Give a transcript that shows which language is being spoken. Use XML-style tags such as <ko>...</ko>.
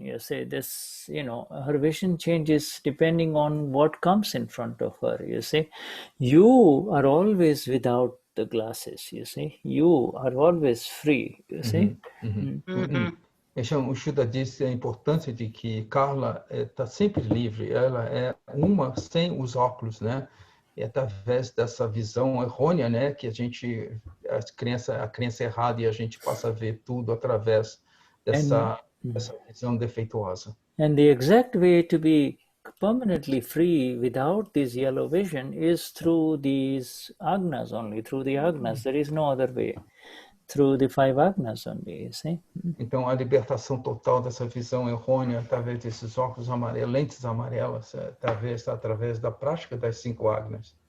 <en>You see, this, you know, her vision changes depending on what comes in front of her. You see, you are always without the glasses. You see, you are always free. You see.</en> <pt>O Shuddha disse a importância de que Carla está sempre livre. Ela é uma sem os óculos, né? E através dessa visão errônea, né, que a crença errada, e a gente passa a ver tudo através dessa visão defeituosa.</pt> <en>And the exact way to be permanently free without this yellow vision is through these agnas only, through the agnas. There is no other way. Through the 5 agnas only, you see.</en> <pt>Então, a libertação total dessa visão errônea, através desses óculos amarelos, lentes amarelas, através da prática das 5 agnas.</pt>